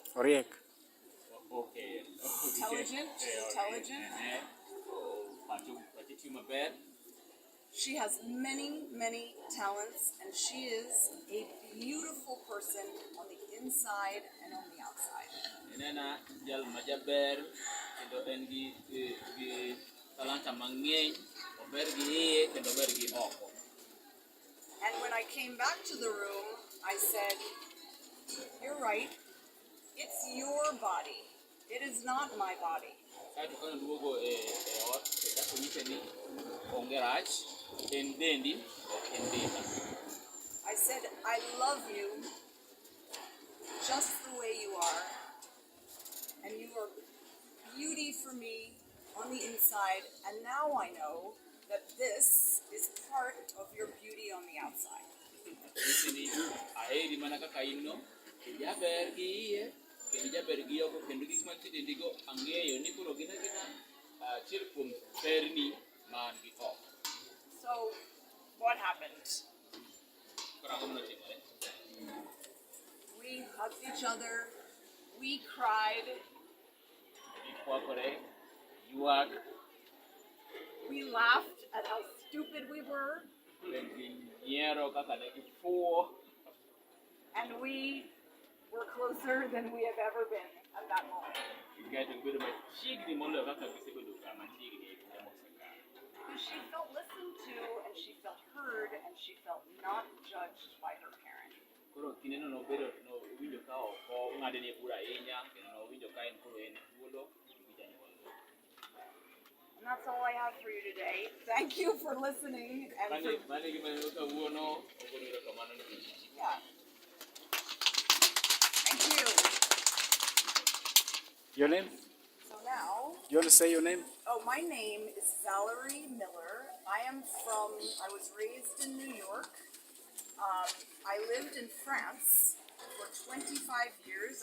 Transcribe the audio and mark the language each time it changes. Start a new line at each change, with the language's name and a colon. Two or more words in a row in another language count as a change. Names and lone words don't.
Luo (Kenya and Tanzania): Oriek.
English: Okay. Intelligent. She's intelligent.
Luo (Kenya and Tanzania): Maber.
English: She has many, many talents, and she is a beautiful person on the inside and on the outside.
Luo (Kenya and Tanzania): Nena jal majaber kendo en gi talanta mang'eny, ober gi iye kendo ober gi oko.
English: And when I came back to the room, I said, "You're right. It's your body. It is not my body."
Luo (Kenya and Tanzania): Kaito kane duogo e ot, kaka nyise ni onge rach, en dendi, ok en denda.
English: I said, "I love you just the way you are, and you are beauty for me on the inside, and now I know that this is part of your beauty on the outside."
Luo (Kenya and Tanzania): Nyise ni aheri mana kaka in no, ijaber gi iye, kendo ijaber gi oko, kendo gik mantie dendigo ang'eyo ni koro gin achiel kuom berni man gi oko.
English: So, what happened?
Luo (Kenya and Tanzania): Koro ang'o manotimore?
English: We hugged each other, we cried,
Luo (Kenya and Tanzania): Gikwakore, ywak,
English: we laughed at how stupid we were,
Luo (Kenya and Tanzania): kendo ginyiero kaka ne gifuwo,
English: and we were closer than we have ever been at that moment.
Luo (Kenya and Tanzania): kaeto gibedo machiegni moloyo kaka gisebedo machiegni e kinde mosekalo.
English: Because she felt listened to, and she felt heard, and she felt not judged by her parent.
Luo (Kenya and Tanzania): Koro kindeno nowinjo ka ok ong'adne bura ahinya, kendo nowinjo ka en koro en thuolo gi janyuolne.
English: And that's all I have for you today. Thank you for listening and for,
Luo (Kenya and Tanzania): Mane gima neno kawuono, ogono erokamano ni
English: yeah. Thank you. Your name? So now, You want to say your name? oh, my name is Valerie Miller. I was raised in New York. I lived in France for 25 years.